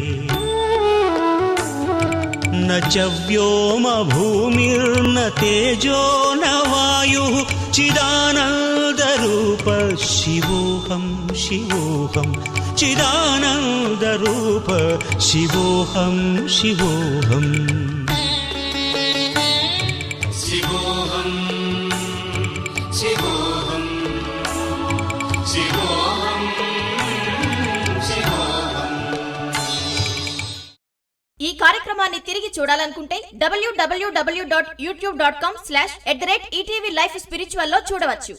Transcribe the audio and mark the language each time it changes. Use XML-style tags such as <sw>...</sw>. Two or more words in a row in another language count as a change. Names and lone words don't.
<sa>न च व्योमभूमिर्न तेजो न वायुः चिदानन्दरूप शिवोऽहं शिवोऽहं चिदानन्दरूप शिवोऽहं शिवोऽहम् शिवोऽहं शिवोऽहं शिवोऽहं शिवोऽहं.</sa> <te>ఈ కార్యక్రమాన్ని తిరిగి చూడాలనుకుంటే www.youtube.com/@ETV Life Spiritual లో చూడవచ్చు.</te>